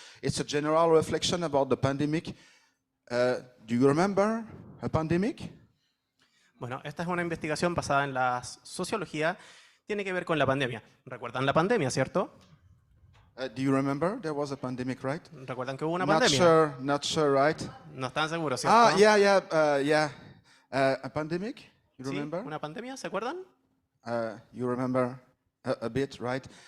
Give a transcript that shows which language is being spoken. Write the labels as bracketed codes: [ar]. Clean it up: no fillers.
[en] It's a general reflection about the pandemic. Do you remember a pandemic? [es] Bueno, esta es una investigación basada en la sociología. Tiene que ver con la pandemia. ¿Recuerdan la pandemia, cierto? [en] Do you remember there was a pandemic, right? [es] ¿Recuerdan que hubo una pandemia? [en] Not sure, right? [es] No están seguros, ¿cierto? [en] Yeah. A pandemic, you remember? [es] ¿Una pandemia? ¿Se acuerdan? [en] You remember a bit, right?